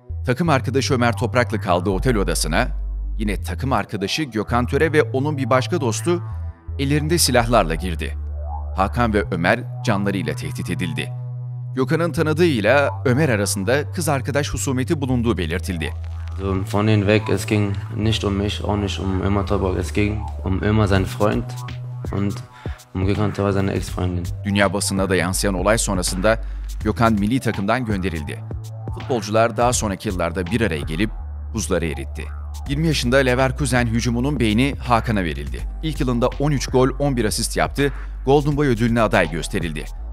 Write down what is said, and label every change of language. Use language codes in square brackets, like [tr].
[tr] Takım arkadaşı Ömer Toprak'la kaldığı otel odasına, yine takım arkadaşı Gökhan Töre ve onun bir başka dostu ellerinde silahlarla girdi. Hakan ve Ömer canlarıyla tehdit edildi. Gökhan'ın tanıdığıyla Ömer arasında kız arkadaş husumeti bulunduğu belirtildi. [de] Von denen weg, es ging nicht um mich, auch nicht um Ömer Toprak, es ging um Ömer sein Freund und um Gökhan Töre seine Ex-Freundin. [tr] Dünya basınına da yansıyan olay sonrasında Gökhan milli takımdan gönderildi. futbolcular daha sonraki yıllarda bir araya gelip buzları eritti. 20 yaşında Leverkusen hücumunun beyni Hakan'a verildi. İlk yılında 13 gol, 11 asist yaptı, Golden Boy ödülüne aday gösterildi.